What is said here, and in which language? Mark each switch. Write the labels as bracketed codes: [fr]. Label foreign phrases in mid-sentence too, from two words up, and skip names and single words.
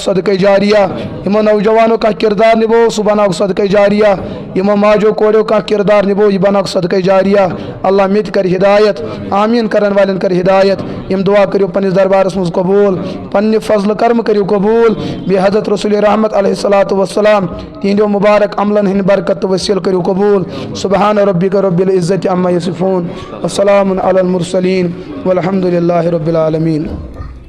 [ks] صدقے جاریہ یِمو نوجوانو کانٛہہ کردار نِبو سُہ بناوُکھ صدقے جاریہ یِمو ماجو کوریو کانٛہہ کردار نِبو یہِ بناوُکھ صدقے جاریہ اللہ مےٚ تہِ کر ہدایت آمیٖن کرن والٮ۪ن کر ہدایت یِم دعا کٔرِو پننِس دربارس منٛز قبوٗل پننہِ فضلہٕ کرم کٔرِو قبوٗل بیٚیہِ حضرت رسول رحمت [ar] علیہ الصلوۃ والسلام [ks] تِہنٛدیو مُبارک عملن ہٕنٛدۍ برکت تہٕ وسیٖلہٕ کٔرِو قبوٗل [ar] سبحان ربک رب العزت عما یصفون وسلام علی المرسلین والحمد للہ رب العالمین